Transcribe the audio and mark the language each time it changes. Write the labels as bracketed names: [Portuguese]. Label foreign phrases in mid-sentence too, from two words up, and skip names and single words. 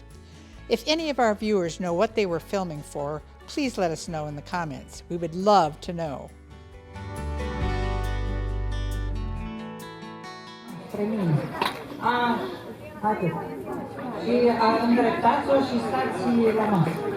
[English] If any of our viewers know what they were filming for, please let us know in the comments. We would love to know. [Romanian] Atât. Și îndreptați-o și stați la masă.